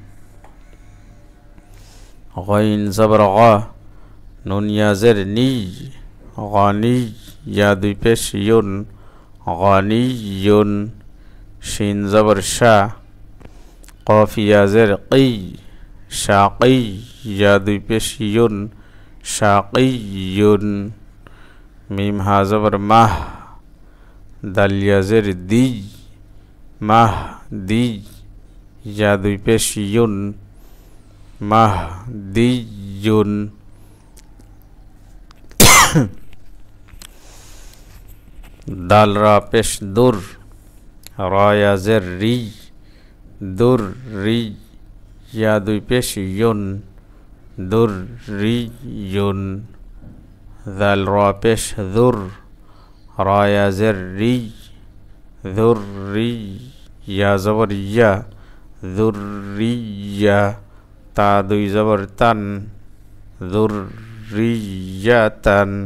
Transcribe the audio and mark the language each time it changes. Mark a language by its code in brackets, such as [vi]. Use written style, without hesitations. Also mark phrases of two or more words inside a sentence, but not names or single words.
[bn] গাইন জবর গা নুন ইয়া জের নি গানি ইয়া দুই পেশ ইউন গানিয়ুন শিন জবর শা কফ ইয়া জের কি শাকি ইয়া দুই পেশ ইউন শাকিয়ুন মিম হা জবর মাহ দাল ইয়া জের দি মাহ দি ইয়া দুই পেশ ইউন মাহ দিয়ুন দাল রা পেশ দুর রা ইয়া জের রি দুর রি ইয়া দুই পেশ ইউন দুর রি ইউন দাল রা পেশ দুর রা ইয়া জের রি দুর রি ইয়া জবর ইয়া দুর রিয়া তা দুই জবর তান দুর রিয়াতান